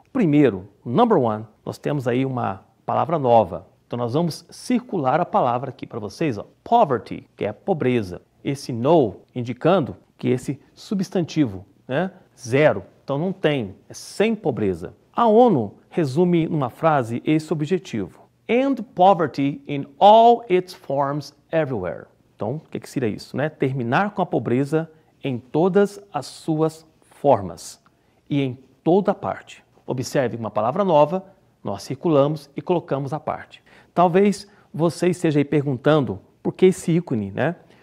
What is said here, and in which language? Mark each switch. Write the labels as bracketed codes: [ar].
[pt] Primeiro, [en] number 1, [pt] nós temos aí uma palavra nova. Então, nós vamos circular a palavra aqui para vocês, ó. Poverty, que é pobreza. Esse no, indicando que esse substantivo, né? Zero. Então, não tem, é sem pobreza. A ONU resume numa frase esse objetivo. [en] End poverty in all its forms everywhere. [pt] Então, o que seria isso, né? Terminar com a pobreza em todas as suas formas e em toda parte. Observe uma palavra nova, nós circulamos e colocamos à parte. Talvez você esteja aí perguntando por que esse ícone, né?